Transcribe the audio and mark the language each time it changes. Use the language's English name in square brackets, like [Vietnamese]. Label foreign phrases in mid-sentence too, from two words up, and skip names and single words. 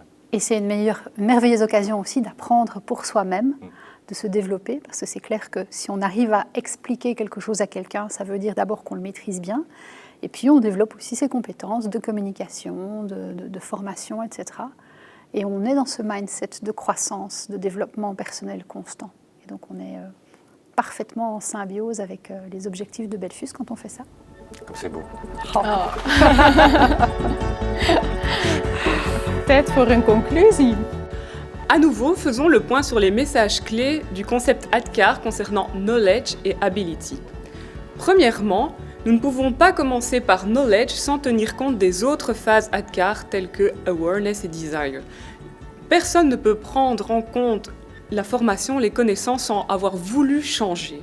[French] Et c'est une merveilleuse occasion aussi d'apprendre pour soi-même, de se développer, parce que c'est clair que si on arrive à expliquer quelque chose à quelqu'un, ça veut dire d'abord qu'on le maîtrise bien, et puis on développe aussi ses compétences de communication, de formation, etc. Et on est dans ce mindset de croissance, de développement personnel constant. Et donc on est parfaitement en symbiose avec les objectifs de Belfus quand on fait ça. Comme c'est beau. Oh. [Dutch] Tijd voor een conclusie. [French] À nouveau, faisons le point sur les messages clés du concept ADKAR concernant knowledge et ability. Premièrement, nous ne pouvons pas commencer par knowledge sans tenir compte des autres phases ADKAR telles que awareness et desire. Personne ne peut prendre en compte la formation, les connaissances sans avoir voulu changer.